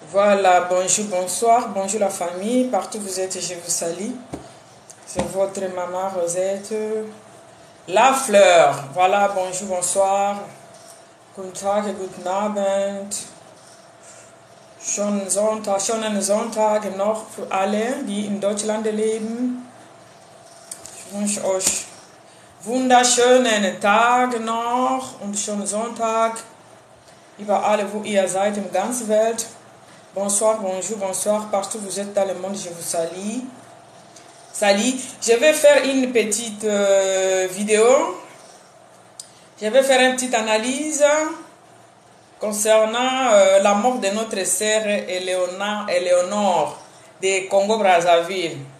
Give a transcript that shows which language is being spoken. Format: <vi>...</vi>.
<fr>Voilà, bonjour, bonsoir, bonjour la famille, partout où vous êtes, je vous salue. C'est votre maman Rosette. La fleur, voilà, bonjour, bonsoir.</fr> <de>Guten Tag, guten Abend. Schönen Sonntag noch für alle, die in Deutschland leben. Ich wünsche euch wunderschönen Tag noch und schönen Sonntag. Überall, wo ihr seid, in der ganzen Welt.</de> <fr>Bonsoir, bonjour, bonsoir, partout où vous êtes dans le monde, je vous salue. Salut, je vais faire une petite vidéo. Je vais faire une petite analyse concernant la mort de notre sœur Éléonore de Congo-Brazzaville.</fr>